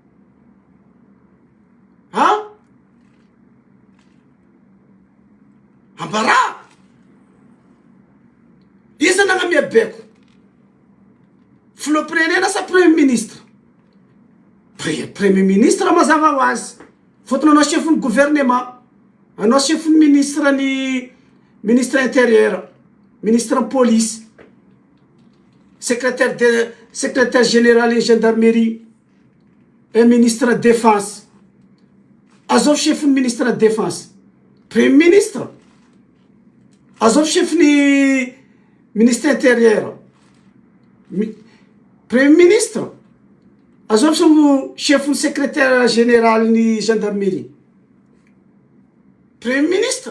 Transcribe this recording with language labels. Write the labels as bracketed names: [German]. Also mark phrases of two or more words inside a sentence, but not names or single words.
[Malagasy] Ambara, iza nagnamia beko, filoprenena sa [French] premier ministre. Premier ministre [Malagasy] mazava ho azy, fotony anao chef ny gouvernement, anao chef ny ministre ny [French] ministre intérieur, [Malagasy] ministre ny police, [French] secrétaire général et gendarmerie, et ministre défense. [Malagasy] Azov chef ny [French] ministre défense, premier ministre. [Malagasy] Azov chef ny [French] ministre intérieur, premier ministre. [Malagasy] Azov chef ny [French] secrétaire général [Malagasy] ny gendarmerie, [French] premier ministre.